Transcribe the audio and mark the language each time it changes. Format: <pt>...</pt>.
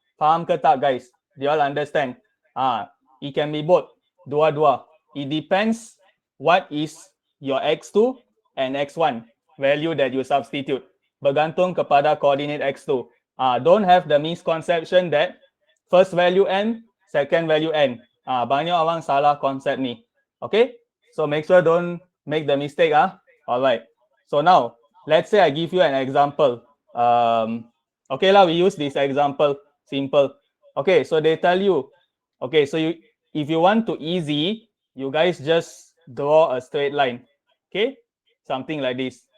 <ms>Faham ke tak</ms> <en>guys? Do you all understand? It can be both.</en> <ms>Dua-dua.</ms> <en>It depends what is your X2 and X1 value that you substitute.</en> <ms>Bergantung kepada coordinate X2.</ms> <en>Don't have the misconception that first value M, second value N.</en> <ms>Banyak orang salah konsep ni.</ms> <en>Okay? So make sure don't make the mistake. Alright. So now, let's say I give you an example. Okay lah, we use this example. Simple. Okay, so they tell you. Okay, so if you want to easy, you guys just draw a straight line. Okay, something like this.</en>